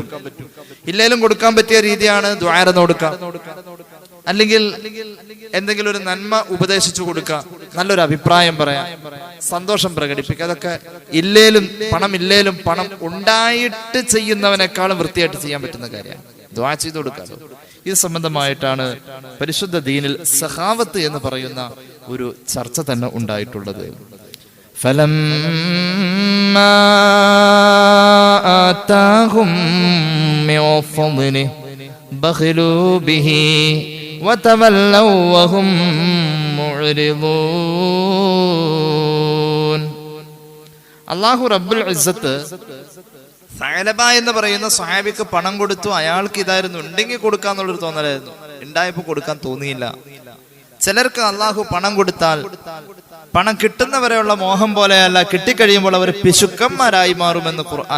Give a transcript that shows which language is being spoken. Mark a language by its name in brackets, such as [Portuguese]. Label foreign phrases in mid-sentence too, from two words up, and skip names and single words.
[Malayalam] ഇല്ലേലും കൊടുക്കാൻ പറ്റിയ രീതിയാണ് ദുആരന്ന് കൊടുക്കാം, അല്ലെങ്കിൽ എന്തെങ്കിലും ഒരു നന്മ ഉപദേശിച്ചു കൊടുക്കുക, നല്ലൊരു അഭിപ്രായം പറയാം, സന്തോഷം പ്രകടിപ്പിക്കുക. അതൊക്കെ ഇല്ലേലും പണം ഇല്ലേലും പണം ഉണ്ടായിട്ട് ചെയ്യുന്നവനേക്കാളും വൃത്തിയായിട്ട് ചെയ്യാൻ പറ്റുന്ന കാര്യമാണ്. ദുആ ചെയ്തു കൊടുക്കാതെ ഇത് സംബന്ധമായിട്ടാണ് പരിശുദ്ധ ദീനിൽ സഖാവത്ത് എന്ന് പറയുന്ന ഒരു ചർച്ച തന്നെ ഉണ്ടായിട്ടുള്ളത്. [Arabic] فَلَمَّا آتَاهُم من فضله بخلوا به وتولوا وهم معرضون. الله رب العزة [Malayalam] സഅലബ എന്ന് പറയുന്ന സ്വഹാബിക്ക് പണം കൊടുത്തു. അയാൾക്ക് ഇതായിരുന്നു, ഉണ്ടെങ്കിൽ കൊടുക്കാന്നുള്ളൊരു തോന്നലായിരുന്നു. ഉണ്ടായപ്പോ കൊടുക്കാൻ തോന്നിയില്ല. ചിലർക്ക് അള്ളാഹു പണം കൊടുത്താൽ പണം കിട്ടുന്നവരെയുള്ള മോഹം പോലെയല്ല, കിട്ടിക്കഴിയുമ്പോൾ അവർ പിശുക്കന്മാരായി മാറുമെന്ന് ഖുർആൻ.